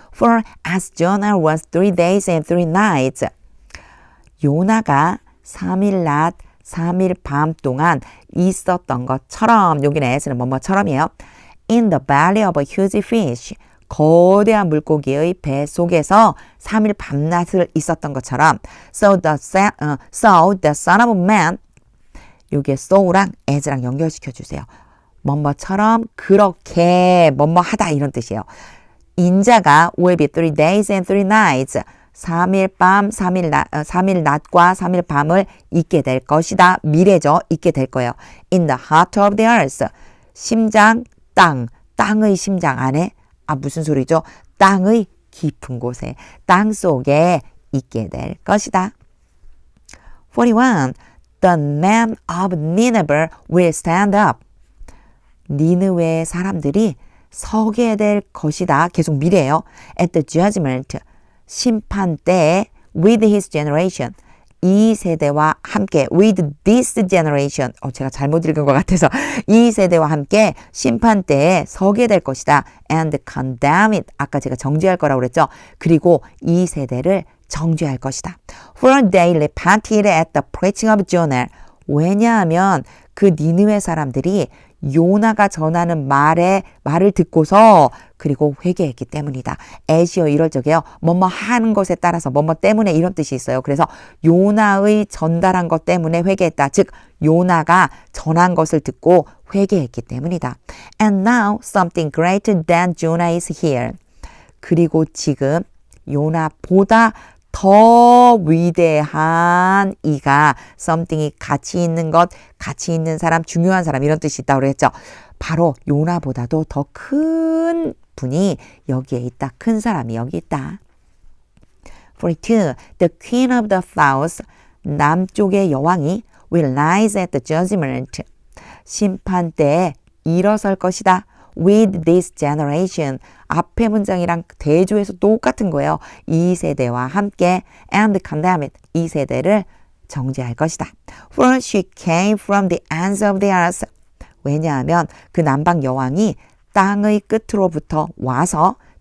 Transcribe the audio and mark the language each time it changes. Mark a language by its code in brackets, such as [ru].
[en] For as Jonah was 3 days and 3 nights. [ko] 요나가 3일 낮 3일 밤 동안 있었던 것처럼, 여기는 as는 뭐뭐처럼이에요. [en] In the belly of a huge fish. [ko] 거대한 물고기의 배 속에서 3일 밤낮을 있었던 것처럼. [en] So the son of man. [ko] 요게 so랑 as랑 연결시켜 주세요. 뭐뭐처럼 그렇게 뭐뭐하다 이런 뜻이에요. [en] 인자가 will be 3 days and 3 nights. [ko] 3일 밤, 3일 낮과 3일 밤을 있게 될 것이다. 미래죠. 있게 될 거예요. [en] In the heart of the earth. [ko] 심장, 땅의 심장 안에, 무슨 소리죠? 땅의 깊은 곳에, 땅 속에 있게 될 것이다. 41. [en] The men of Nineveh will stand up. [ko] 니느웨의 사람들이 서게 될 것이다. 계속 미래예요. [en] At the judgment. [ko] 심판 때에 [en] with his generation. [ko] 이 세대와 함께 [en] with this generation. [ko] 제가 잘못 읽은 것 같아서 이 세대와 함께 심판 때에 서게 될 것이다. [en] And condemn it. [ko] 아까 제가 정죄할 거라고 그랬죠. 그리고 이 세대를 정죄할 것이다. [en] For they repented at the preaching of Jonah. [ko] 왜냐하면 그 니느웨 사람들이 요나가 전하는 말을 듣고서 그리고 회개했기 때문이다. 에시어 이럴 적에요. 뭐뭐 하는 것에 따라서 뭐뭐 때문에 이런 뜻이 있어요. 그래서 요나의 전달한 것 때문에 회개했다. 즉 요나가 전한 것을 듣고 회개했기 때문이다. [en] And now something greater than Jonah is here. [ko] 그리고 지금 요나보다 더 위대한 이가, something이 가치 있는 것, 가치 있는 사람, 중요한 사람 이런 뜻이 있다고 그랬죠. 바로 요나보다도 더 큰 분이 여기에 있다. 큰 사람이 여기 있다. 42. [en] The queen of the south. [ko] 남쪽의 여왕이 [en] will rise at the judgment. [ko] 심판 때에 일어설 것이다. [en] With this generation. [ko] 앞의 문장이랑 대조해서 똑같은 거예요. 이 세대와 함께 [en] and condemn it. [ko] 이 세대를 정죄할 것이다. [en] For she came from the ends of the earth. [ko] 왜냐하면 그 남방 여왕이 땅의 끝으로부터 왔다.